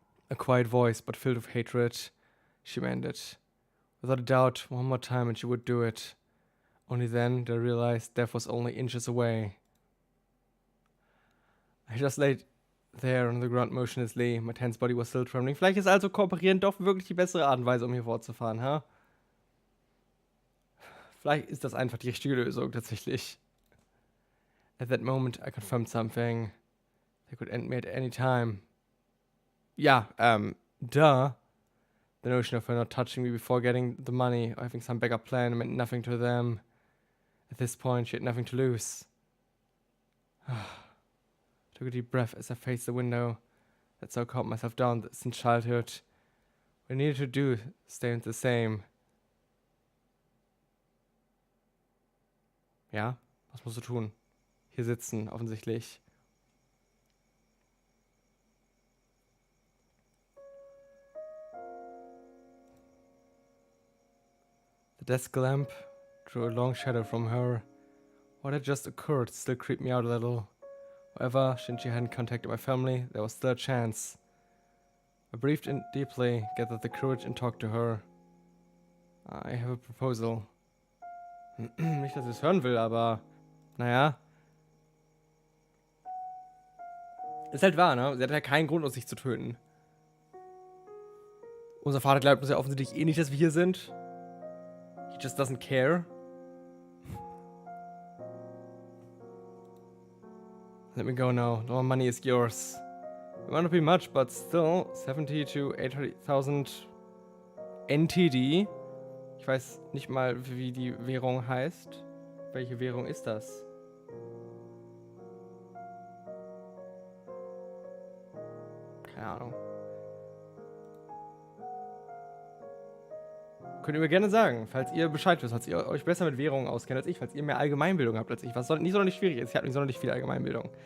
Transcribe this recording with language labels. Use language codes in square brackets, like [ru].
[en] A quiet voice, but filled with hatred. She meant it. Without a doubt, one more time and she would do it. Only then did I realize death was only inches away. I just laid there on the ground motionlessly. My tense body was still trembling. [de] Vielleicht ist also kooperieren doch wirklich die bessere Art und Weise, um hier fortzufahren, ha? Vielleicht ist das einfach die richtige Lösung, tatsächlich. [en] At that moment, I confirmed something. They could end me at any time. Yeah, duh. The notion of her not touching me before getting the money or having some backup plan meant nothing to them. At this point, she had nothing to lose. Took a deep breath as I faced the window. That's how I calmed myself down since childhood. What I needed to do stayed the same. [de] Ja, was musst du tun? Hier sitzen, offensichtlich. [en] The desk lamp drew a long shadow from her. What had just occurred still creeped me out a little. However, since she hadn't contacted my family, there was still a chance. I breathed in deeply, gathered the courage and talked to her. I have a proposal. [de] Nicht, dass ich es hören will, aber naja. Ist halt wahr, ne? Sie hat ja keinen Grund, uns nicht zu töten. Unser Vater glaubt uns ja offensichtlich eh nicht, dass wir hier sind. [en] He just doesn't care. Let me go now. All money is yours. It might not be much, but still 70 to 80,000 NTD. [de] Ich weiß nicht mal, wie die Währung heißt. Welche Währung ist das? Keine Ahnung. Könnt ihr mir gerne sagen, falls ihr Bescheid wisst, falls ihr euch besser mit Währungen auskennt als ich, falls ihr mehr Allgemeinbildung habt als ich, was nicht sonderlich schwierig ist. Ich habe nicht sonderlich viel Allgemeinbildung.